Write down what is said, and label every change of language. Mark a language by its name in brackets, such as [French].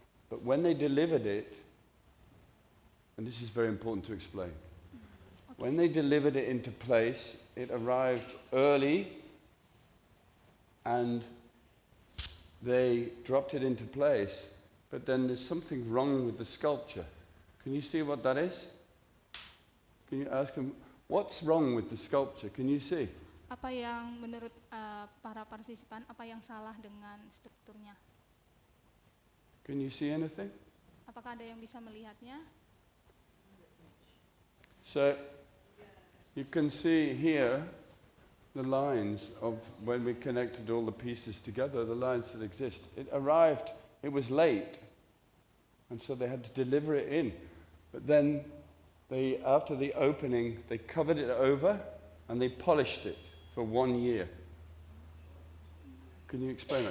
[English] But when they delivered it, and this is very important to explain, when they delivered it into place, it arrived early and they dropped it into place, but then there's something wrong with the sculpture. Can you see what that is? Can you ask them, what's wrong with the sculpture? Can you see? [Indonesian] Apa yang menurut para partisipan, apa yang salah dengan strukturnya? [English] Can you see anything? [Indonesian] Apakah ada yang bisa melihatnya? [English] So, you can see here the lines of when we connected all the pieces together, the lines that exist. It arrived, it was late, and so they had to deliver it in. But then, after the opening, they covered it over and they polished it for 1 year. Can you explain that?